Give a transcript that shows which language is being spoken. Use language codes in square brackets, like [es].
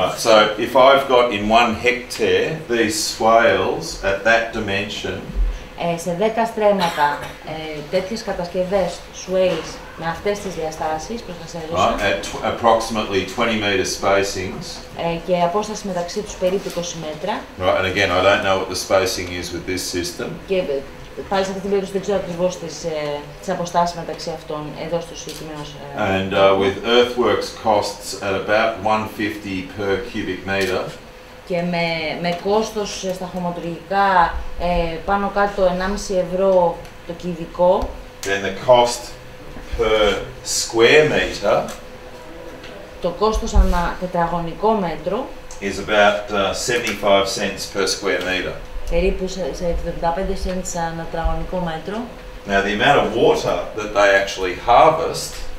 [en] Right, so if I've got in 1 hectare these swales at that dimension [el] σε 10 στρέμματα τέτοιες κατασκευές sways με αυτές τις διαστάσεις, προς να σε έδωσα, [en] at approximately 20 meter spacings. [el] Και απόσταση μεταξύ τους περίπου 20 μέτρα. [en] Right, and again, I don't know what the spacing is with this system. [el] Και πάλι σε αυτή την περίπτωση δεν ξέρω ακριβώς τις αποστάσεις μεταξύ αυτών εδώ στο συγκεκριμένο. [en] And with earthworks costs at about 150 per cubic meter. [el] Και με κόστος στα χωματουργικά πάνω κάτω 1,5 ευρώ το κυβικό. [en] Then the cost per square meter, [el] το κόστος ανά τετραγωνικό μέτρο, [en] is about 75 cents per square meter. [el] Περίπου σε 75 cents ανά τετραγωνικό μέτρο. [en] Now the amount of water that they actually harvest,